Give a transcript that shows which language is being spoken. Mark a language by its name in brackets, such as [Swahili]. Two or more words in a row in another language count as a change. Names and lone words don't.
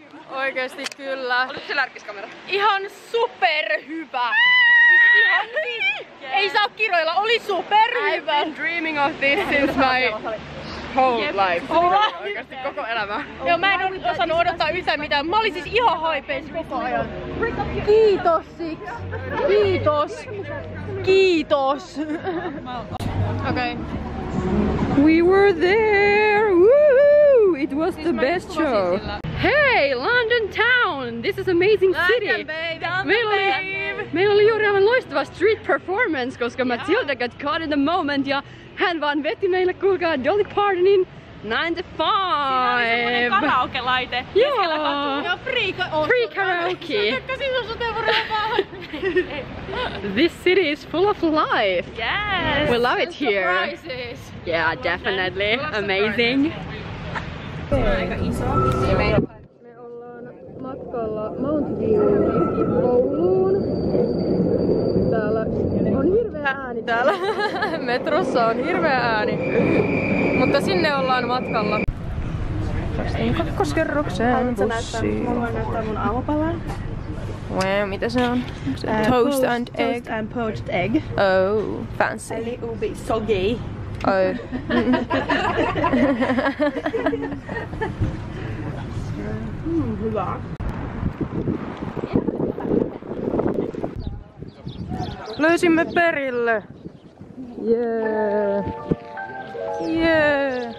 [Finnish] Oikeesti kyllä. Oliko se lärkkiskamera? Ihan superhyvä. Siis ihan ei saa kiroilla, oli superhyvä. [English] I've been dreaming of this since my whole life. [Finnish] Oikeasti koko elämä. Joo, mä en osannut odottaa yhtään mitään. Mä olin siis ihan haipeis koko ajan. Kiitos Six. Kiitos. Kiitos. Okei. [English] We were there! Woo! It was the best show. Hey, London town! This is amazing city! [Finnish] Meillä oli juuri aivan loistava [English] street performance, [Finnish] koska Matilda [English] got caught in the moment [Finnish] ja hän vaan veti meille, kuulkaa, Dolly Partonin 9 to 5! Siinä oli karaoke-laite. Joo! Ja free karaoke! [English] This city is full of life! Yes! We love it here! Surprises. Yeah, definitely. Amazing. [Finnish] Me ollaan matkalla Mount Viewin kouluun. Täällä on hirveä ääni täällä. Metrossa on hirveä ääni. Mutta sinne ollaan matkalla. Päästiin kakkoskerrokseen bussiin. Mä voin näyttää mun aamupalan. Mitä se on? [English] Toast and egg. Toast and poached egg. Oh, fancy. [Finnish] Eli ubi sogi. Oh. Hyvä. Löysimme perille. Jee. Jee.